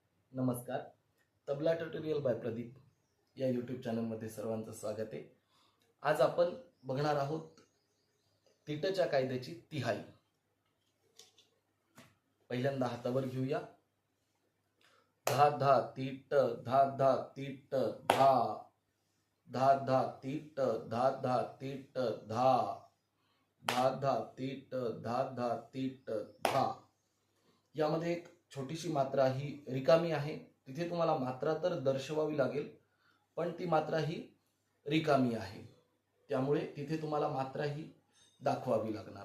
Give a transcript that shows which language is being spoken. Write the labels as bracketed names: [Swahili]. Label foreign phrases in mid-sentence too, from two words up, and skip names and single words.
[Marathi] नमस्कार. तबला ट्युटोरियल बाय प्रदीप या यूट्यूब चॅनलमध्ये सर्वांचं स्वागत आहे. आज आपण बघणार आहोत तीटच्या कायद्याची तिहाई. पहिल्यांदा हातावर घेऊया. धा धा तीट धा धा तीट धा धा धा तीट धा धा तीट धा धा धा तीट धा धा तीट धा. यामध्ये एक छोटीशी मात्रा ही रिकामी आहे. तिथे तुम्हाला मात्रा तर दर्शवावी लागेल, पण ती मात्रा ही रिकामी आहे, त्यामुळे तिथे तुम्हाला मात्रा ही दाखवावी लागणार.